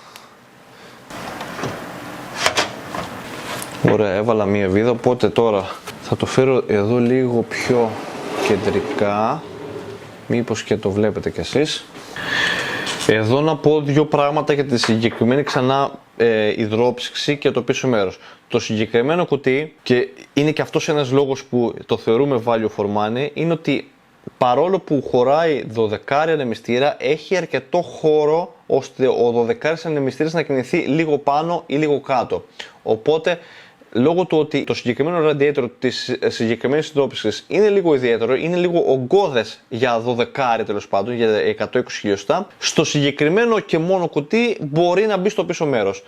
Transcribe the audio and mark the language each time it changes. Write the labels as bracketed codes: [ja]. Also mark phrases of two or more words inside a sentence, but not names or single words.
[el] Ωραία, έβαλα μία βίδα, οπότε τώρα θα το φέρω εδώ λίγο πιο κεντρικά, μήπως και το βλέπετε κι εσείς. Εδώ να πω δύο πράγματα για τη συγκεκριμένη ξανά υδρόψυξη και το πίσω μέρος. Το συγκεκριμένο κουτί, και είναι και αυτός ένας λόγος που το θεωρούμε [en] value for money, [el] είναι ότι παρόλο που χωράει 12 ανεμιστήρα, έχει αρκετό χώρο ώστε ο 12 ανεμιστήρας να κινηθεί λίγο πάνω ή λίγο κάτω. Οπότε, λόγω του ότι το συγκεκριμένο radiator της συγκεκριμένης υδρόψυξης είναι λίγο ιδιαίτερο, είναι λίγο ογκώδες για 12 τέλος πάντων, για 120 χιλιοστά, στο συγκεκριμένο και μόνο κουτί μπορεί να μπει στο πίσω μέρος.